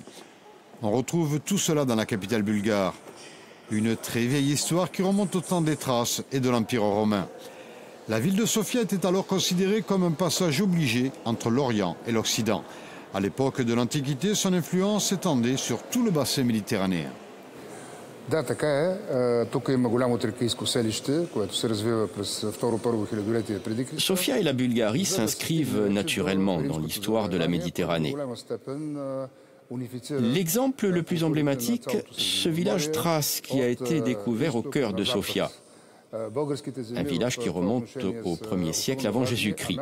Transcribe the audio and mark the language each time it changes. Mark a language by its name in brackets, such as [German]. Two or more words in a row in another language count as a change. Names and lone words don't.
[French] On retrouve tout cela dans la capitale bulgare. Une très vieille histoire qui remonte au temps des Thraces et de l'Empire romain. La ville de Sofia était alors considérée comme un passage obligé entre l'Orient et l'Occident. À l'époque de l'Antiquité, son influence s'étendait sur tout le bassin méditerranéen. [Bulgarian] Да, така е. Тук има голямо тракийско селище, което се развива през второ-първо хилядолетие преди Христа. [French] Sofia et la Bulgarie s'inscrivent naturellement dans l'histoire de la Méditerranée. L'exemple le plus emblématique, ce village thrace qui a été découvert au cœur de Sofia. Un village qui remonte au 1er siècle avant Jésus-Christ.